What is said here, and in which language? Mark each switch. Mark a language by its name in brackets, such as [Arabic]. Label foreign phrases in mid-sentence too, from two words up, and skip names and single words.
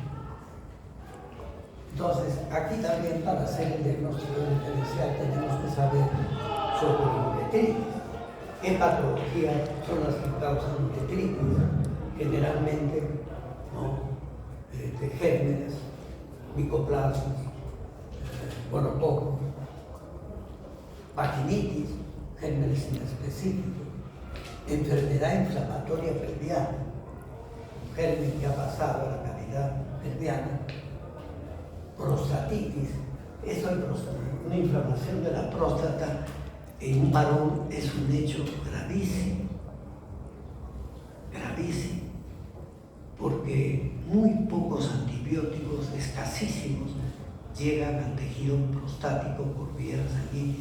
[Spanish] Entonces, aquí también para hacer el diagnóstico diferencial tenemos que saber sobre uretritis. ¿Qué patologías son las que causan uretritis? Generalmente, ¿no? De gérmenes, micoplasmas, gonococos, vaginitis, gérmenes inespecíficos, enfermedad inflamatoria pelviana, un germen que ha pasado a la cavidad pelviana, prostatitis. Eso es una inflamación de la próstata en un varón es un hecho gravísimo, gravísimo, porque muy pocos antibióticos, escasísimos, llegan al tejido prostático por vía sanguínea.